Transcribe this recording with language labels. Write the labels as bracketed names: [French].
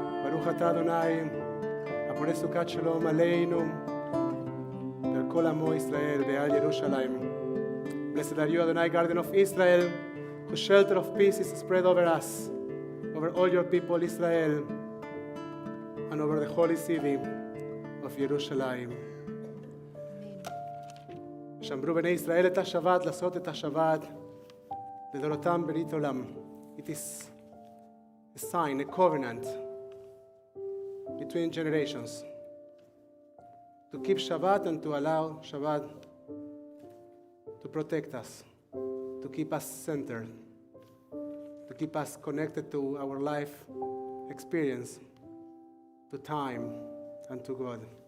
[Hebrew] Adonai, הפורש סוכת שלום עלינו ועל כל עמו ישראל ועל ירושלים. [English] Blessed are you, Adonai, guardian of Israel, whose shelter of peace is spread over us, over all your people, Israel, and over the holy city of Jerusalem. [Hebrew] שמרו בני ישראל את השבת, לעשות את השבת, לדורותם ברית עולם. [English] It is a sign, a covenant between generations. To keep Shabbat and to allow Shabbat to protect us, to keep us centered, to keep us connected to our life experience, to time, and to God.